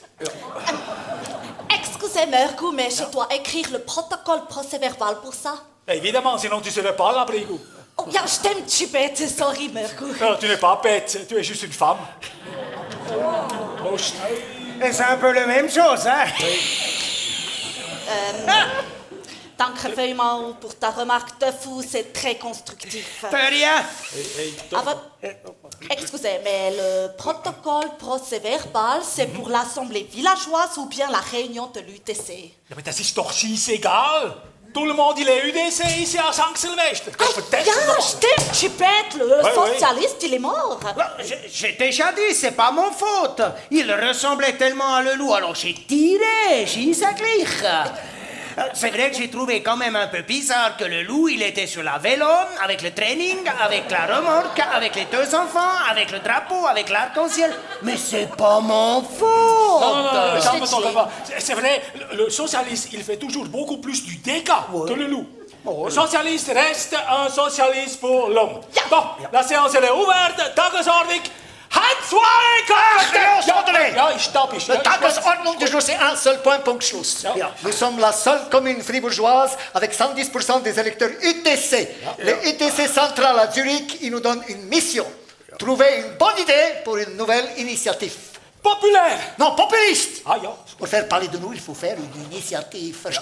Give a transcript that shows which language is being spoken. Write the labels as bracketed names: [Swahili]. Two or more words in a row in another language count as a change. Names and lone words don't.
[French] Excusez-moi, mais je dois écrire le protocole procès-verbal pour ça. Évidemment, sinon tu serais pas à l'abrigo. [German] Oh, ja, stimmt, [French] je suis bête, sorry, Mirko. Non, tu n'es pas bête, tu es juste une femme. [German] Prost. [French] Et c'est un peu la même chose, hein? [German] Danke vielmals [French] pour ta remarque de fou, c'est très constructif. De rien. Aber, excusez, mais le protocole procès-verbal, c'est pour l'assemblée villageoise ou bien la réunion de l'UTC? [German] Ja, aber das ist doch scheißegal. [French] Tout le monde, il est UDC ici à Saint-Sylvestre. [German] Ja, stimmt, [French] je suis bête, le socialiste, il est mort. J'ai déjà dit, c'est pas mon faute. Il ressemblait tellement à Leloup, alors j'ai tiré, j'ai gleich. C'est vrai que j'ai trouvé quand même un peu bizarre que Leloup, il était sur la vélo, avec le training, avec la remorque, avec les 2 enfants, avec le drapeau, avec l'arc-en-ciel. Mais c'est pas mon faute. Non, calme-toi. C'est vrai, le socialiste, il fait toujours beaucoup plus du dégât que le loup. Le socialiste reste un socialiste pour l'homme. Bon, la séance elle est ouverte. [German] Tagesordnung. Ja, ich stopp. [French] La Tagesordnung du jour, c'est un seul point, [German] punkt, Schluss. Ja. [French] Nous sommes la seule commune fribourgeoise avec 110% des électeurs UTC. Le UTC central à Zurich, il nous donne une mission. Trouver une bonne idée pour une nouvelle initiative. Populaire. Non, populiste. [German] Ah, ja. [French] Pour faire parler de nous, il faut faire une initiative.